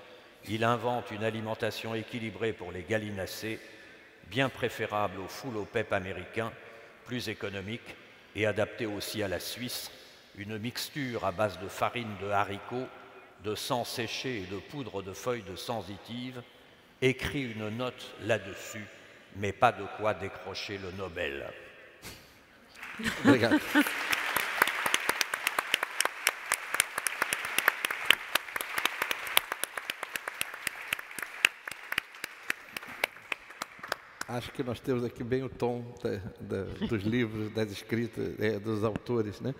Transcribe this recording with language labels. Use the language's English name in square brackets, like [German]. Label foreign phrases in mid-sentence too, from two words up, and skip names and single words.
[French] Il invente une alimentation équilibrée pour les gallinacés, bien préférable aux foules au PEP américains, plus économique et adaptée aussi à la Suisse, une mixture à base de farine de haricots, de sang séché et de poudre de feuilles de sensitive, écrit une note là-dessus, mais pas de quoi décrocher le Nobel. [Portuguese] Obrigado. Acho que nós temos aqui bem o tom dos livros, das escritas, dos autores, né?